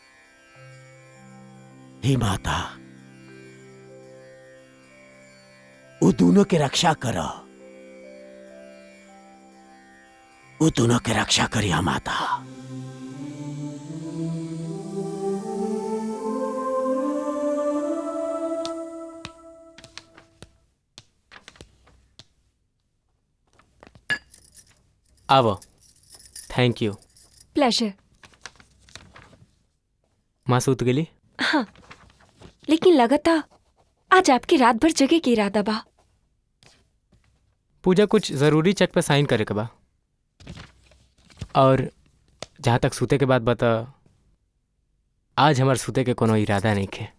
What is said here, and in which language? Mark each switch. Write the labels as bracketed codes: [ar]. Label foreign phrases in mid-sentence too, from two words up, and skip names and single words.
[bho] हे माता, वो दोनों के रक्षा करो, वो दोनों के रक्षा करिया माता। आवो। [en] Thank you. [bho] प्लेजर। माँ सूत गेली? हाँ, लेकिन लगता आज आपकी रात भर जगह की इरादा बा। पूजा कुछ जरूरी चेक पे साइन करे के बा, और जहाँ तक सूते के बाद बता, आज हमार सूते के कोनो इरादा नहीं खे।